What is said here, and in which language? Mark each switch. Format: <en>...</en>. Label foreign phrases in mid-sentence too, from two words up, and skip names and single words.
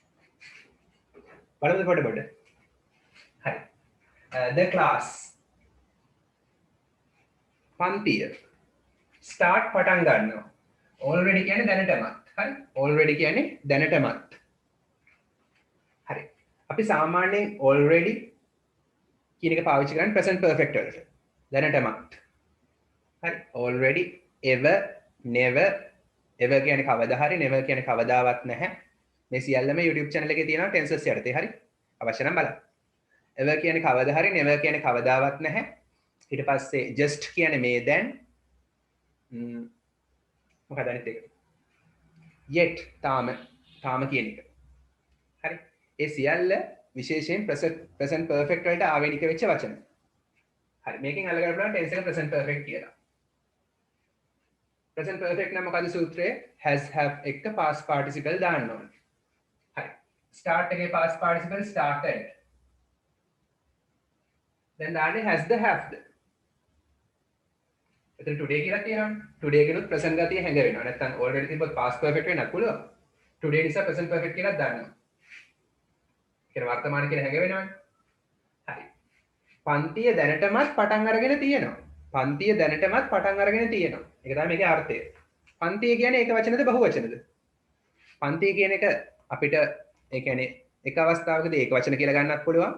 <en>What was the photo about? Hi. The class</en> <si>පන්තිය start පටන් ගන්නවා. already කියන්නේ දැනටමත්. හරි. already කියන්නේ දැනටමත්. හරි. අපි සාමාන්‍යයෙන් already කියන එක පාවිච්චි කරන්නේ</si> <en>present perfect</en> <si>වලට. දැනටමත්. හරි.</si> <en>already, ever, never, ever</en> <si>කියන්නේ කවදා හරි, never කියන්නේ කවදාවත් නැහැ. මේ සියල්ලම YouTube channel එකේ තියෙනවා tenses යටතේ. හරි. අවශ්‍ය නම් බලන්න. ever කියන්නේ කවදා හරි, never කියන්නේ කවදාවත් නැහැ. ඊට පස්සේ just කියන්නේ මේ දැන්. මොකක්ද අනිත් එක? yet තාම කියන එක. හරි. ඒ සියල්ල විශේෂයෙන්</si> <en>present perfect</en> <si>වලට ආවේනික වෙච්ච වචන. හරි. මේකෙන් අල්ලගන්න පුළුවන් tense එක</si> <en>present perfect</en> <si>කියලා.</si> <en>present perfect</en> <si>නම් මොකද සූත්‍රයේ</si> <en>has have</en> <si>එක</si> <en>past participle</en> <si>දාන්න ඕනේ. හරි. start එකේ</si> <en>past participle started.</en> <si>දැන් දාන්නේ</si> <en>has the have the.</en> <si>එතන today කියලා තියෙනවනේ. today කියනොත් present ගතිය හැඟ වෙනවා. නැත්නම් already තිබ්බොත්</si> <en>past perfect</en> <si>වෙන්නත් පුළුවන්. today නිසා</si> <en>present perfect</en> <si>කියලා දාන්නවා. කියන වර්තමාන කියලා හැඟ වෙනවනේ. හරි. පන්තිය දැනටමත් පටන් අරගෙන තියෙනවා. පන්තිය දැනටමත් පටන් අරගෙන තියෙනවා. ඒක තමයි මේකේ අර්ථය. පන්තිය කියන්නේ ඒක වචනද බහු වචනද? පන්තිය කියන එක අපිට ඒ කියන්නේ එක අවස්ථාවකදී ඒක වචන කියලා ගන්නත් පුළුවන්.</si>